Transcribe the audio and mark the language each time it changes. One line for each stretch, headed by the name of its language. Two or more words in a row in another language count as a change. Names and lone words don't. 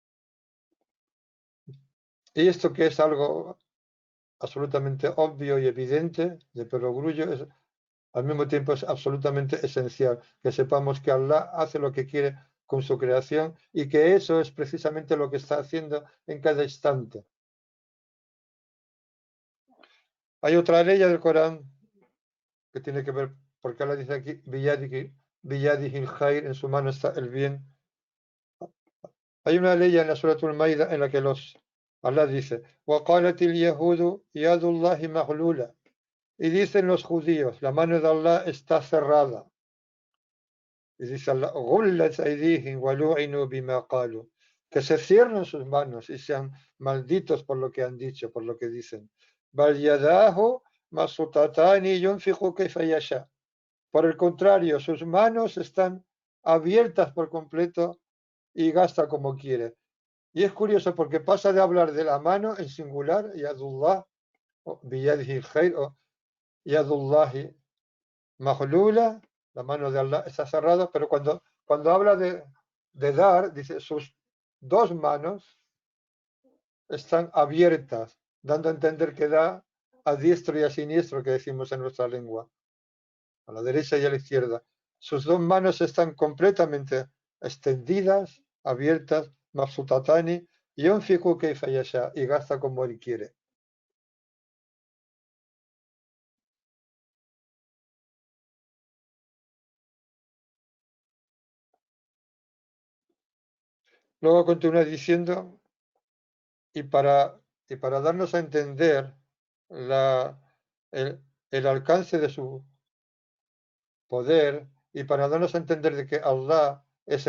Spanish: Y esto, que es algo absolutamente obvio y evidente de perogrullo, al mismo tiempo es absolutamente esencial que sepamos que Allah hace lo que quiere con su creación, y que eso es precisamente lo que está haciendo en cada instante. Hay otra ley del Corán que tiene que ver, porque Allah dice aquí,
Arabic: بيده الخير,
Spanish: en su mano está el bien. Hay una ley en la Suratul Maida en la que Allah dice,
Arabic: وَقَالَتِ الْيَهُودُ يَدُ اللَّهِ مَغْلُولَةٌ.
Spanish: Y dicen los judíos, la mano de Allah está cerrada. Y dice Allah,
Arabic: غُلَّتْ أَيْدِيهِمْ وَلُعِنُوا بِمَا قَالُوا.
Spanish: Que se cierren sus manos y sean malditos por lo que han dicho, por lo que dicen.
Arabic: بَلْ يَدَاهُ مَبْسُوطَتَانِ يُنْفِقُ كَيْفَ يَشَاءُ.
Spanish: Por el contrario, sus manos están abiertas por completo y gasta como quiere. Y es curioso porque pasa de hablar de la mano en singular, Yadullah, o
Arabic: بيده الخير,
Spanish: o
Arabic: يد الله مغلولة,
Spanish: la mano de Allah está cerrada, pero cuando habla de dar, dice sus dos manos están abiertas, dando a entender que da a diestro y a siniestro, que decimos en nuestra lengua, a la derecha y a la izquierda. Sus dos manos están completamente extendidas, abiertas,
Arabic: مبسوطتان، ينفق كيف يشاء,
Spanish: y gasta como él quiere. Luego continúa diciendo, y para, y para darnos a entender la, el alcance de su poder y para darnos a entender de que Allah es